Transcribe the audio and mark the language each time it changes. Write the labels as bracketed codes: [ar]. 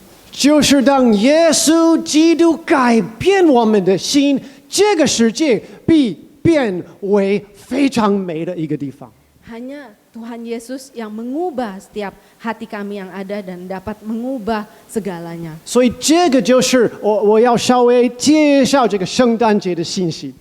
[zh] 就是当耶稣基督改变我们的心，这个世界必变为非常美的一个地方。 [id] Hanya Tuhan Yesus yang mengubah setiap hati kami yang ada dan dapat mengubah segalanya. [zh] 所以这个就是我要稍微介绍这个圣诞节的信息。